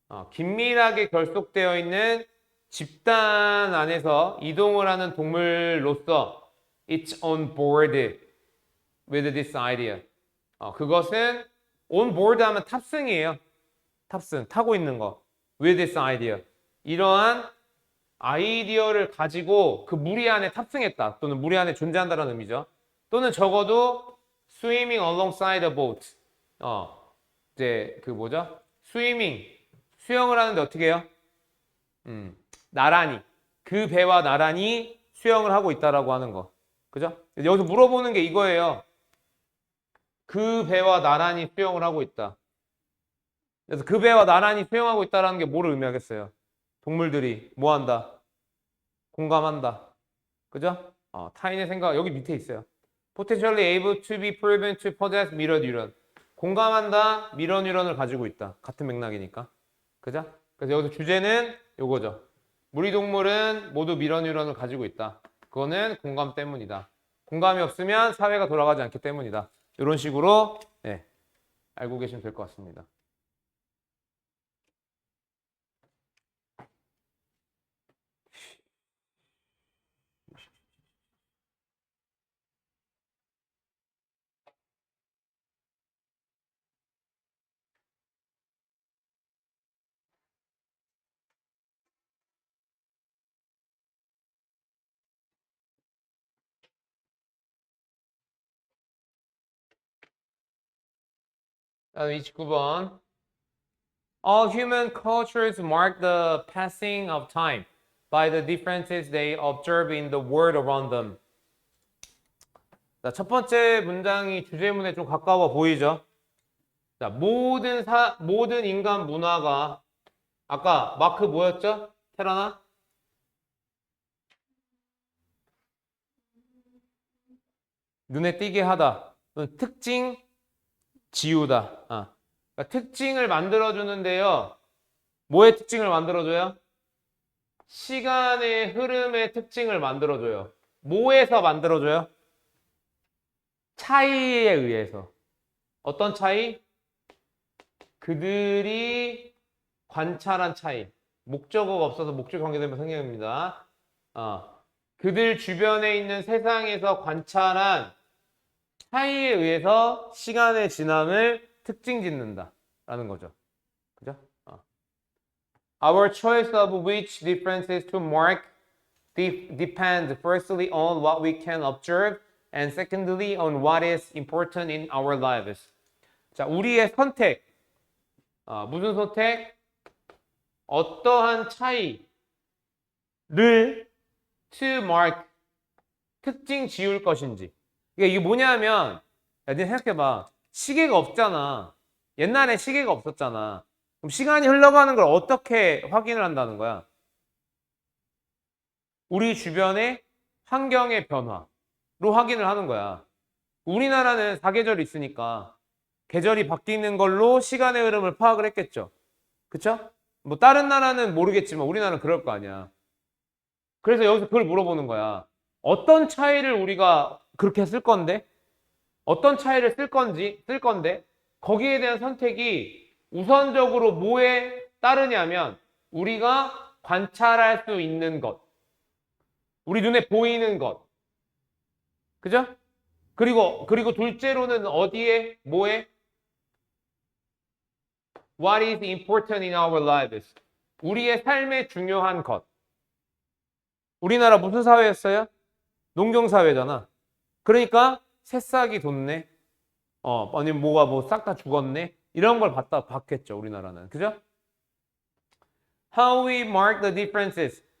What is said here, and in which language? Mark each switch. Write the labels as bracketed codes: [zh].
[ko] 긴밀하게 결속되어 있는 집단 안에서 이동을 하는 동물로서 [en] it's on board with this idea. [ko] 그것은 on board 하면 탑승이에요. 탑승, 타고 있는 거. [en] with this idea. [ko] 이러한 아이디어를 가지고 그 무리 안에 탑승했다. 또는 무리 안에 존재한다는 의미죠. 또는 적어도 [en] swimming alongside a boat. [ko] 이제 그 뭐죠? swimming. 수영을 하는데 어떻게 해요? 나란히. 그 배와 나란히 수영을 하고 있다라고 하는 거. 그죠? 여기서 물어보는 게 이거예요. 그 배와 나란히 수영을 하고 있다. 그래서 그 배와 나란히 수영하고 있다라는 게 뭐를 의미하겠어요? 동물들이 뭐 한다? 공감한다. 그죠? 타인의 생각 여기 밑에 있어요. [en] Potentially able to be proven to possess mirror neuron. [ko] 공감한다, 미러 뉴런을 가지고 있다. 같은 맥락이니까. 그죠? 그래서 여기서 주제는 요거죠. 무리 동물은 모두 미러 뉴런을 가지고 있다. 그거는 공감 때문이다. 공감이 없으면 사회가 돌아가지 않기 때문이다. 이런 식으로 네, 알고 계시면 될 것 같습니다. 다음 29번. [en] All human cultures mark the passing of time by the differences they observe in the world around them. [ko] 자, 첫 번째 문장이 주제문에 좀 가까워 보이죠? 자, 모든 인간 문화가 아까 마크 뭐였죠? 테라나? 눈에 띄게 하다. 특징 지우다. 그러니까 특징을 만들어주는데요. 뭐의 특징을 만들어줘요? 시간의 흐름의 특징을 만들어줘요. 뭐에서 만들어줘요? 차이에 의해서. 어떤 차이? 그들이 관찰한 차이. 목적어가 없어서 목적 관계되면 생략입니다. 그들 주변에 있는 세상에서 관찰한 차이에 의해서 시간의 지남을 특징 짓는다 라는 거죠. 그죠? [en] Our choice of which differences to mark depends firstly on what we can observe and secondly on what is important in our lives. [ko] 자, 우리의 선택. 무슨 선택? 어떠한 차이를 [en] to mark [ko] 특징 지울 것인지. 이게 뭐냐면, 야, 네 생각해봐. 시계가 없잖아. 옛날에 시계가 없었잖아. 그럼 시간이 흘러가는 걸 어떻게 확인을 한다는 거야? 우리 주변의 환경의 변화로 확인을 하는 거야. 우리나라는 사계절이 있으니까 계절이 바뀌는 걸로 시간의 흐름을 파악을 했겠죠. 그쵸? 뭐 다른 나라는 모르겠지만 우리나라는 그럴 거 아니야. 그래서 여기서 그걸 물어보는 거야. 어떤 차이를 우리가 그렇게 쓸 건데? 어떤 차이를 쓸 건데? 거기에 대한 선택이 우선적으로 뭐에 따르냐면 우리가 관찰할 수 있는 것. 우리 눈에 보이는 것. 그죠? 그리고 둘째로는 어디에? 뭐에? [en] What is important in our lives? [ko] 우리의 삶에 중요한 것. 우리나라 무슨 사회였어요? 농경사회잖아. 그러니까 새싹이 돋네. 아니면 뭐가 뭐 싹 다 죽었네. 이런 걸 봤겠죠, 우리나라는. 그죠? [en] How we mark the differences.